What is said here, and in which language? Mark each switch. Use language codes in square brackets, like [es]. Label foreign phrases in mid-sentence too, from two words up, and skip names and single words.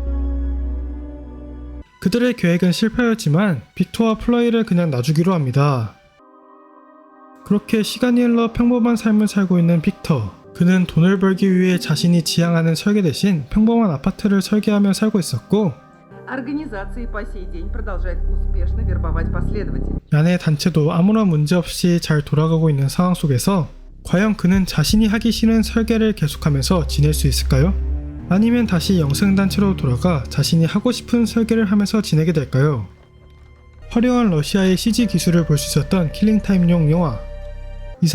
[ko] 그들의 계획은 실패였지만 빅터와 플라이를 그냥 놔주기로 합니다. 그렇게 시간이 흘러 평범한 삶을 살고 있는 빅터. 그는 돈을 벌기 위해 자신이 지향하는 설계 대신 평범한 아파트를 설계하며 살고 있었고 [ru] Организация по сей день продолжает успешно вербовать последователей. [ko] 얀의 단체도 아무런 문제 없이 잘 돌아가고 있는 상황 속에서 과연 그는 자신이 하기 싫은 설계를 계속하면서 지낼 수 있을까요? 아니면 다시 영생단체로 돌아가 자신이 하고 싶은 설계를 하면서 지내게 될까요? 화려한 러시아의 CG 기술을 볼 수 있었던 킬링타임용 영화.